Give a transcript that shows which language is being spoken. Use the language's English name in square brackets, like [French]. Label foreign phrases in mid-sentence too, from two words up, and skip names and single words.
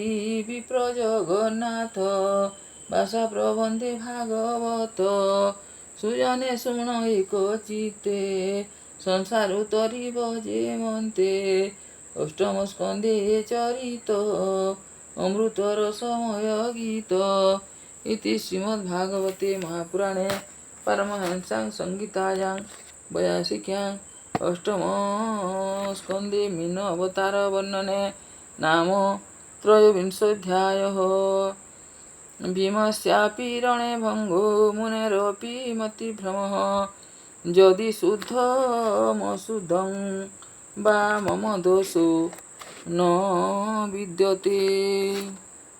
[Odia] ବିପ୍ର ଜଗନ୍ନାଥ ଭାଷା ପ୍ରବନ୍ଧେ ଭାଗବତ ସୁଜନେ ଶୁଣ ଏକ ଚିତ୍ତେ ସଂସାର ତରିବ ଯେ ମନ୍ତେ ଅଷ୍ଟମ ସ୍କନ୍ଧେ ଚରିତ ଅମୃତର ସମୟ ଗୀତ [Sanskrit] ଇତି ଶ୍ରୀମଦ୍ଭାଗବତେ ମହାପୁରାଣେ ପାରମହଂସ୍ୟାଂ ସଂହିତାୟାଂ ବୟାସିକ୍ୟାଂ অষ্টম স্কন্ধে মীন অবতার বর্ণনে নাম ত্রয়োবিংশোऽধ্যায়ः ভীমস্যাপি রণে ভঙ্গো মুনেরপি মতিভ্রমः যদি শুদ্ধমশুদ্ধং বা মম দোষো ন বিদ্যতে।